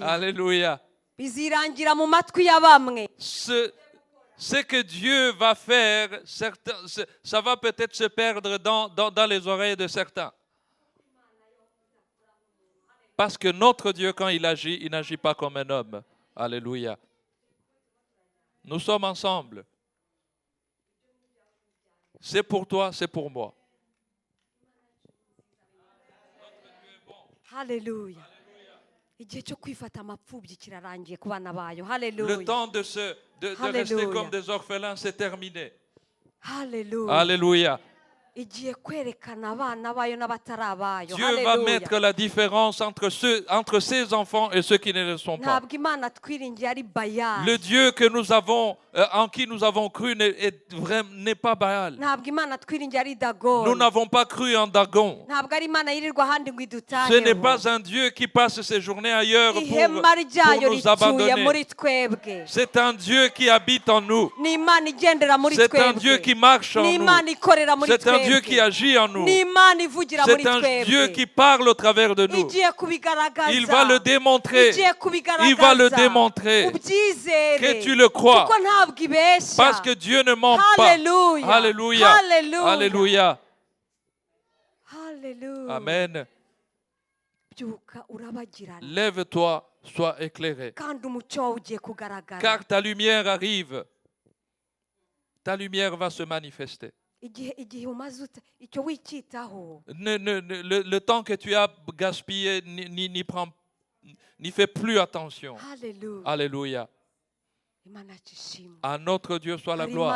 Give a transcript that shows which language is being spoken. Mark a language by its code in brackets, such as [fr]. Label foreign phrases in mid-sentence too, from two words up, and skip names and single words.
[fr] Alléluia. [rw] bizirangira mu matwi ya bamwe [fr] Ce que Dieu va faire, ça va peut-être se perdre dans les oreilles de certains. Parce que notre Dieu, quand il n'agit pas comme un homme. Alléluia. Nous sommes ensemble. C'est pour toi, c'est pour moi. [rw] Hallelujah. igihe cyo kwifata amapfubyi kirarangiye ku bana bayo [fr] Le [rw] Hallelujah. [fr] temps de rester comme des orphelins, c'est terminé. [rw] Hallelujah. [fr] Alléluia. [rw] igiye kwerekana abana bayo n'abatari abayo [fr] Dieu va mettre la différence entre ses enfants et ceux qui ne le sont pas. [rw] ntabwo Imana twiringiye ari Bayali [fr] Le Dieu que nous avons, en qui nous avons cru n'est pas Baal. [rw] ntabwo Imana twiringiye ari Dagoni [fr] Nous n'avons pas cru en Dagon. [rw] ntabwo ari Imana yirirwa ahandi ngo [fr] Ce n'est [rw] idutaheho [fr] pas un Dieu qui passe ses journées ailleurs [rw] ihema ryayo [fr] pour nous [rw] rituye [fr] abandonner. [rw] muri twebwe [fr] C'est un Dieu qui habite en nous. [rw] ni Imana igendera muri [fr] C'est un Dieu [rw] twebwe [fr] qui marche en [rw] ni [fr] nous. [rw] Imana ikorera muri [fr] C'est un Dieu qui [rw] twebwe [fr] agit en nous. [rw] ni Imana ivugira muri [fr] C'est un Dieu [rw] twebwe [fr] qui parle au travers de nous. [rw] igiye kubigaragaza [fr] Il va le démontrer. [rw] igiye kubigaragaza [fr] Il va le démontrer. [rw] ubyizere [fr] Que tu le crois. [rw] kuko ntabwo ibeshya [fr] Parce que Dieu ne ment pas. [rw] Hallelujah. [fr] Alléluia. [rw] Hallelujah. [fr] Alléluia. [rw] Hallelujah. Amen. byuka urabagirana [fr] Lève-toi, sois éclairé. kandi umucyo wawe ugiye kugaragara Car ta lumière arrive. Ta lumière va se manifester. Le temps que tu as gaspillé, n'y fais plus attention. Alléluia. À notre Dieu soit la gloire.